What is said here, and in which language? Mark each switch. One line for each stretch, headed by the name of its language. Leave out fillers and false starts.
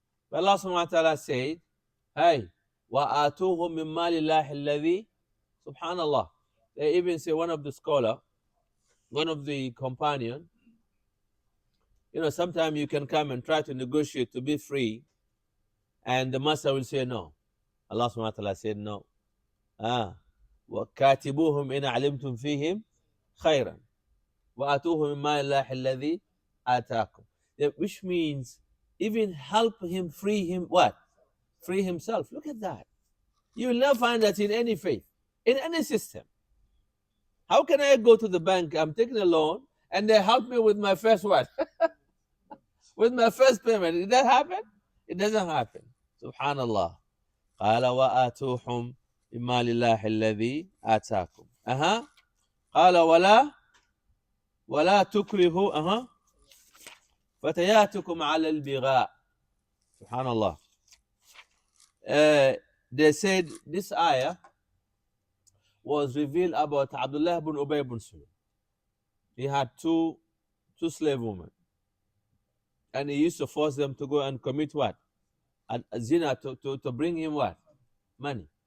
English: But Allah subhanahu wa ta'ala said, hey,
Arabic: وَآتُوهُم مِّن مَّالِ اللَّهِ الَّذِي.
English: Subhanallah. They even say, one of the companion, sometimes you can come and try to negotiate to be free, and the master will say no. Allah subhanahu wa ta'ala said no.
Arabic: وكاتبوهم إن علمتم فيهم خيرا وآتوه من مال الله الذي آتاكم.
English: Which means even help him free him what? Free himself. Look at that. You will never find that in any faith, in any system. How can I go to the bank, I'm taking a loan, and they help me with my first what? With my first payment. Did that happen? It doesn't happen. Subhanallah.
Arabic: قال وآتوهم مما لله الذي آتاكم. قال ولا تكرهوا فتياتكم على البغاء.
English: Subhanallah. They said this ayah was revealed about Abdullah ibn Ubay ibn Sulul. He had two slave women, and he used to force them to go and commit what? A zina, to bring him what? Money.